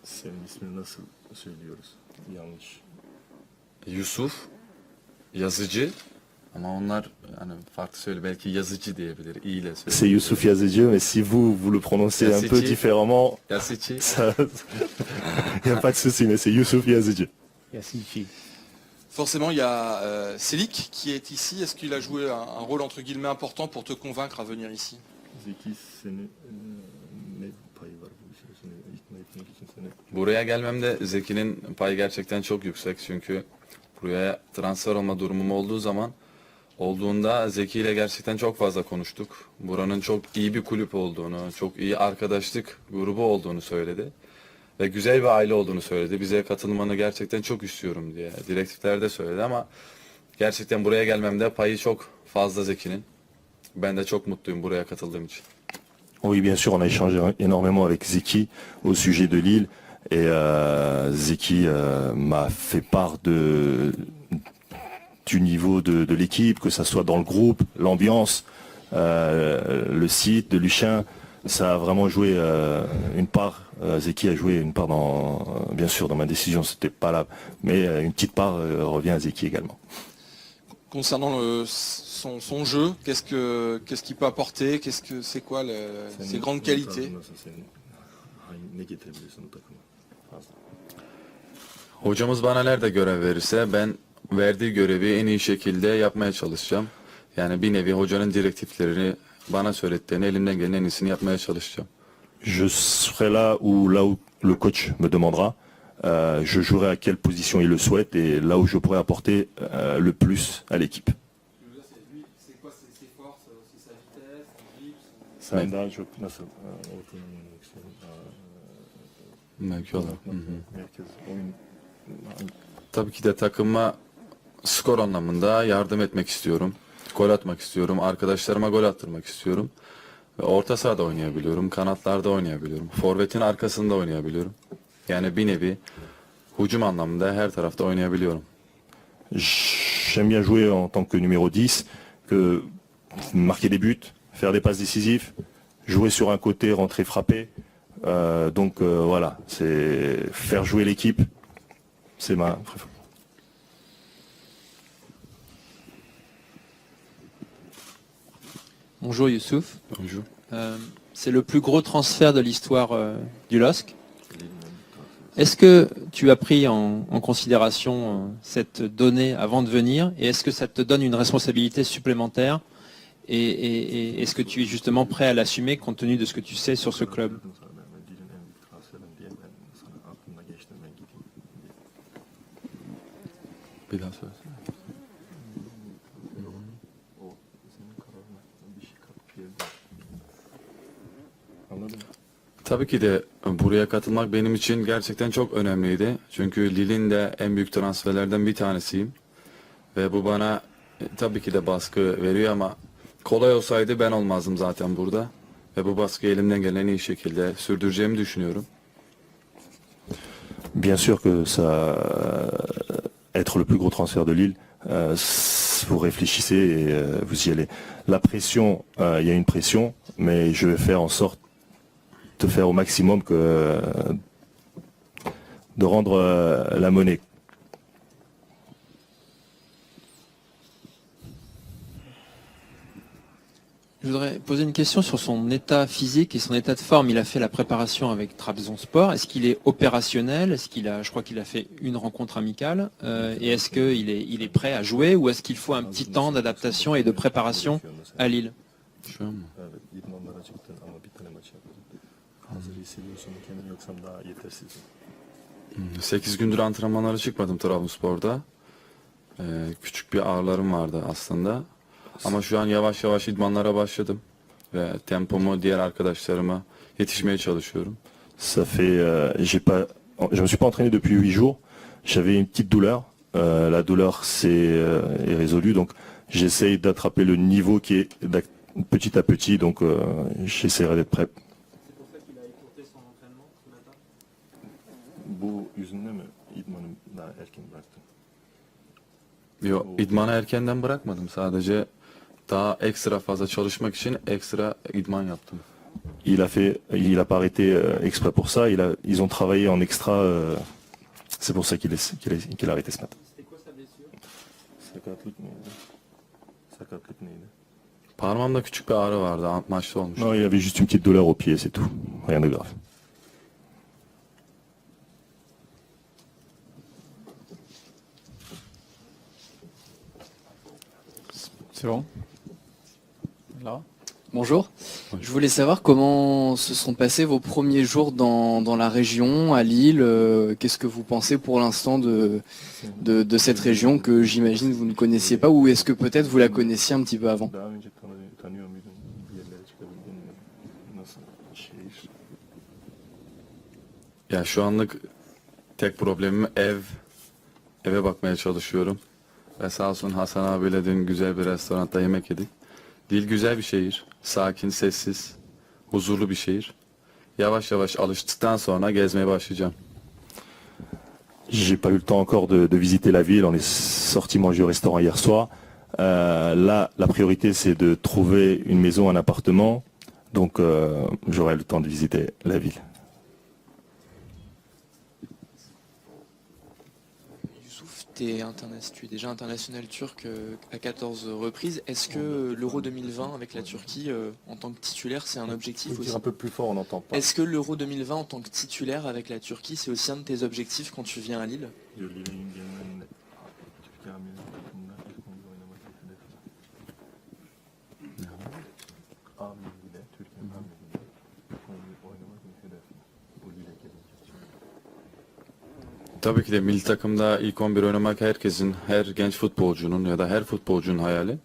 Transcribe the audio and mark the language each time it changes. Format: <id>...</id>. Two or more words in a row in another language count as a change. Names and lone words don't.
<tr>Yusuf Yazıcı ama onlar hani farklı söyle belki yazıcı diyebilir. İyi ile söyle.</tr> <fr>C'est Youssouf Yazıcı, mais si vous le prononcez un peu Yazıcı. différemment, Yazıcı. il n'y a pas de souci, mais c'est Youssouf Yazıcı. Forcément, il y a Selik qui est ici. Est-ce qu'il a joué un rôle entre guillemets important pour te convaincre à venir ici?</fr> <tr>Buraya gelmemde Zeki'nin payı gerçekten çok yüksek çünkü buraya transfer olma durumum olduğunda Zeki ile gerçekten çok fazla konuştuk. Buranın çok iyi bir kulüp olduğunu, çok iyi arkadaşlık grubu olduğunu söyledi. Ve güzel bir aile olduğunu söyledi. Bize katılmanı gerçekten çok istiyorum diye. Direktifler de söyledi ama gerçekten buraya gelmemde payı çok fazla Zeki'nin. Ben de çok mutluyum buraya katıldığım için.</tr> <fr>Oui, bien sûr, on a échangé énormément avec Zeki au sujet de Lille. Et Zeki m'a fait part du niveau de l'équipe, que ça soit dans le groupe, l'ambiance, le site de Luchin. Ça a vraiment joué une part. Zeki a joué une part bien sûr, dans ma décision, c'était pas là, mais une petite part revient à Zeki également. Concernant son jeu, qu'est-ce qu'il peut apporter? C'est quoi ses grandes qualités?</fr> <tr>Hocamız bana nerede görev verirse ben verdiği görevi en iyi şekilde yapmaya çalışacağım. Yani bir nevi hocanın direktiflerini bana söylettiğini elimden gelen en iyisini yapmaya çalışacağım.</tr> <fr>Je serai là où le coach me demandera. Je jouerai à quelle position il le souhaite et là où je pourrai apporter le plus à l'équipe. C'est quoi ses forces, sa vitesse, son</fr> <tr>Belki olur. Hı hı. Tabii ki de takıma skor anlamında yardım etmek istiyorum. Gol atmak istiyorum. Arkadaşlarıma gol attırmak istiyorum. Ve orta sahada oynayabiliyorum. Kanatlarda oynayabiliyorum. Forvetin arkasında oynayabiliyorum. Yani bir nevi hücum anlamında her tarafta oynayabiliyorum.</tr> <fr>J'aime bien jouer en tant que numéro 10, que marquer des buts, faire des passes décisives, jouer sur un côté, rentrer, frapper. Voilà, c'est faire jouer l'équipe. C'est ma... Bonjour Youssouf. Bonjour. C'est le plus gros transfert de l'histoire du LOSC. Est-ce que tu as pris en considération cette donnée avant de venir et est-ce que ça te donne une responsabilité supplémentaire et est-ce que tu es justement prêt à l'assumer compte tenu de ce que tu sais sur ce club?</fr> <tr>Bir daha söylesene. Tabii ki de buraya katılmak benim için gerçekten çok önemliydi. Çünkü Lille'in de en büyük transferlerden bir tanesiyim. Ve bu bana tabii ki de baskı veriyor ama kolay olsaydı ben olmazdım zaten burada. Ve bu baskıyı elimden gelen en iyi şekilde sürdüreceğimi düşünüyorum.</tr> <fr>Bien sûr que ça, être le plus gros transfert de Lille, vous réfléchissez et vous y allez. La pression, il y a une pression, mais je vais faire en sorte de faire au maximum de rendre la monnaie. Je voudrais poser une question sur son état physique et son état de forme. Il a fait la préparation avec Trabzonspor. Est-ce qu'il est opérationnel? Est-ce qu'il a, je crois qu'il a fait une rencontre amicale. Et est-ce qu'il est prêt à jouer ou est-ce qu'il faut un petit temps d'adaptation et de préparation à Lille?</fr> <tr>Şu an mı? 8 gündür antrenmanlara çıkmadım Trabzonspor'da. Küçük bir ağrılarım vardı aslında. Ama şu an yavaş yavaş idmanlara başladım. Ve tempomu diğer arkadaşlarıma yetişmeye çalışıyorum.</tr> <fr>Ça fait, je me suis pas entraîné depuis 8 jours. J'avais une petite douleur. La douleur est résolue, donc j'essaye d'attraper le niveau qui est petit à petit, donc j'essaierai d'être prêt. C'est pour ça qu'il a écourté son entraînement ce matin.</fr> <tr>Bu yüzünden mi idmanı daha erken bıraktım? Yo, idmanı erkenden bırakmadım. Sadece daha ekstra fazla çalışmak için ekstra idman yaptım.</tr> <fr>Il a pas arrêté exprès pour ça. Ils ont travaillé en extra. C'est pour ça qu'il a arrêté ce matin. C'était quoi sa blessure?</fr> <tr>Sakatlık neydi? Parmağımda küçük bir ağrı vardı. Maçta olmuş.</tr> <fr>Non, il avait juste une petite douleur au pied, c'est tout. Rien de grave. C'est bon? Là? Bonjour. Je voulais savoir comment se sont passés vos premiers jours dans la région, à Lille. Qu'est-ce que vous pensez pour l'instant de cette région que j'imagine vous ne connaissiez pas ou est-ce que peut-être vous la connaissiez un petit peu avant?</fr> <tr>Daha önce tanıyor muydun? Bir yerlere çıkabildin mi? Nasıl şehir? Ya şu anlık tek problemim eve bakmaya çalışıyorum. Ve sağ olsun Hasan abiyle dün güzel bir restoranda yemek yedik. Lille güzel bir şehir. Sakin, sessiz, huzurlu bir şehir. Yavaş yavaş alıştıktan sonra gezmeye başlayacağım.</tr> <fr>J'ai pas eu le temps encore de visiter la ville. On est sorti manger au restaurant hier soir. Là, la priorité, c'est de trouver une maison, un appartement. Donc, j'aurai le temps de visiter la ville. Youssouf, tu es déjà international turc à 14 reprises. Est-ce que l'Euro 2020 avec la Turquie en tant que titulaire, c'est un objectif aussi? Un peu plus fort, on n'entend pas. Est-ce que l'Euro 2020 en tant que titulaire avec la Turquie, c'est aussi un de tes objectifs quand tu viens à Lille?</fr> <tr>Tabii ki de milli takımda ilk 11 oynamak herkesin, her genç futbolcunun ya da her futbolcunun hayali.</tr>